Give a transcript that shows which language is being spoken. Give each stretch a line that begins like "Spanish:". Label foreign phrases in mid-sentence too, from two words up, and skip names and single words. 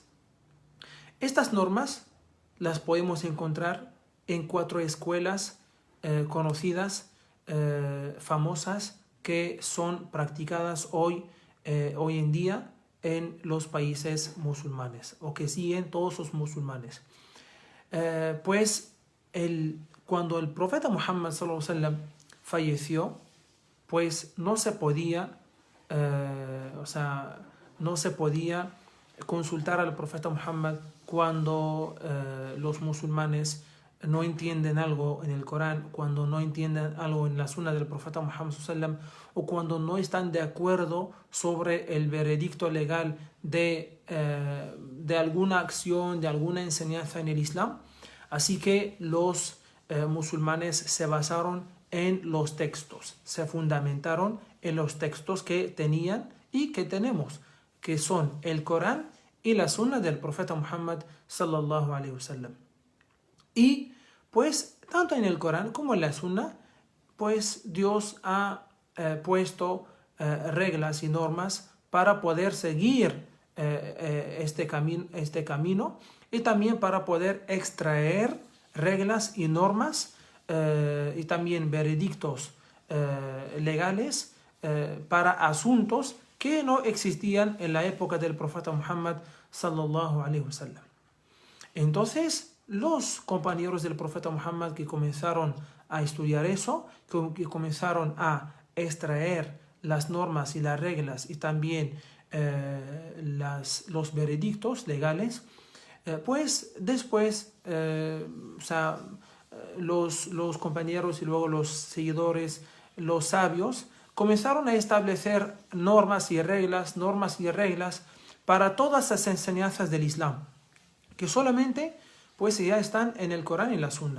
Spanish: Estas normas las podemos encontrar en 4 escuelas conocidas, famosas, que son practicadas hoy en día en los países musulmanes, o que siguen todos los musulmanes. Cuando el profeta Muhammad
Arabic: صلى الله عليه وسلم
Spanish: falleció, pues no se podía consultar al profeta Muhammad cuando los musulmanes no entienden algo en el Corán, cuando no entienden algo en la sunna del profeta Muhammad
Arabic: صلى الله عليه وسلم,
Spanish: o cuando no están de acuerdo sobre el veredicto legal de alguna acción, de alguna enseñanza en el Islam. Así que los musulmanes se basaron en los textos, se fundamentaron en los textos que tenían y que tenemos, que son el Corán y la sunna del profeta Muhammad
Arabic: صلى الله عليه وسلم.
Spanish: Y pues tanto en el Corán como en la sunna, pues Dios ha puesto reglas y normas para poder seguir este camino, y también para poder extraer reglas y normas y también veredictos legales para asuntos que no existían en la época del profeta Muhammad
Arabic: صلى الله عليه وسلم.
Spanish: Entonces, los compañeros del profeta Muhammad que comenzaron a estudiar eso, que comenzaron a extraer las normas y las reglas y también los veredictos legales, pues después los compañeros y luego los seguidores, los sabios, comenzaron a establecer normas y reglas para todas las enseñanzas del Islam, que solamente pues ya están en el Corán y la Sunna.